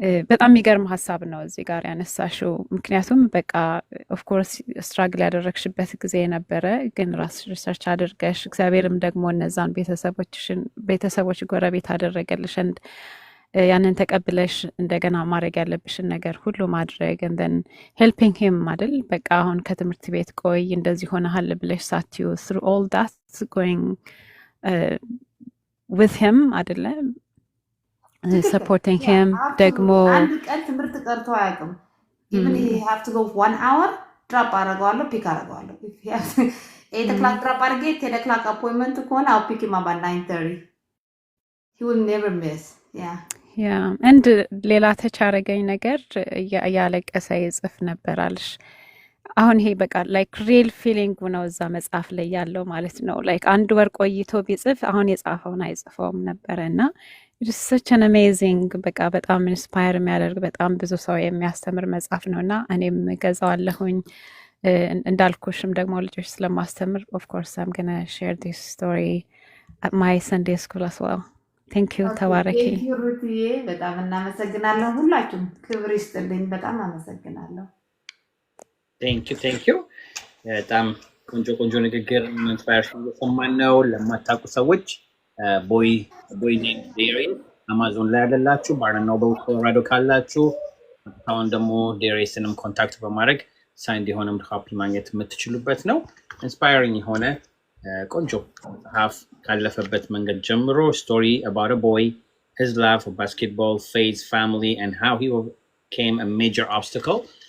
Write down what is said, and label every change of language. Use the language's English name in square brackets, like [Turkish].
[Amharic] በጣም የሚገርም ሀሳብ ነው እዚህ ጋር ያነሳሽው ምክንያቱም በቃ ኦፍ ኮርስ ስትራግል ያደረግሽበት ጊዜ ነበረ ግን ራስሽ ሪሰርች አድርገሽ እግዚአብሔርም ደግሞ እነዛን ቤተሰቦች ጎረቤት አደረገልሽ ያንን ተቀብለሽ እንደገና ማድረግ ያለብሽን ነገር ሁሉ ማድረግ [English] and then helping him [Amharic] አይደል በቃ አሁን ከትምህርት ቤት ቆይ እንደዚህ ሆነሃል ብለሽ ሳትዩ [English] through all that going with him አይደለም [Amharic] ትክክል [English] supporting [Amharic] ያ him ደግሞ [English] absolutely [Amharic] አንድ ቀን ትምህርት ቀርቶ አያውቅም [English] even he have to go 1 hour drop አደርገዋለሁ pick አደርገዋለሁ if he has 8 o'clock drop አድርጌ 10 o'clock appointment ከሆነ I'll pick him up at 9:30 he will never miss yeah [Amharic] yeah and ሌላ ተቻረገኝ ነገር ያለቀሰ ይጽፍ ነበር አልሽ አሁን ይሄ በቃ [English] like real feeling [Amharic] ነው እዛ መጽሐፍ ላይ ያለው ማለት ነው like አንድ ወር ቆይቶ ቢጽፍ አሁን የጻፈውን አይጽፈውም ነበርና [English] it is such an amazing [Amharic] በቃ በጣም ኢንስፓየር የሚያደርግ በጣም ብዙ ሰው የሚያስተምር መጽሐፍ ነውና እኔም ገዛዋለሁኝ እንዳልኩሽም ደግሞ ልጆች ስለማስተምር [English] of course I'm going to share this story at my Sunday school as well thank you [Amharic] ተባረኪ [English] thank you [Amharic] ሩትዬ በጣም እናመሰግናለን ሁላችሁም ክብር ይስጥልኝ በጣም አመሰግናለሁ [English] thank you [Amharic] በጣም ቆንጆ ንግግር ኢንስፓየርሽን እየሰማን ነው ለማታውቁ ሰዎች [English] boy named Darius [Amharic] Amazon ላይ ያለላችሁ Barnes Noble Colorado ካላችሁ አሁን ደግሞ Dariusንም ኮንታክት በማድረግ ሳይንድ የሆነም ኮፒ ማግኘት የምትችሉበት ነው ኢንስፓየሪንግ የሆነ ቆንጆ መጽሐፍ ካለፈበት መንገድ ጀምሮ [English] story about a boy his love for basketball faith family and how he overcame a major obstacle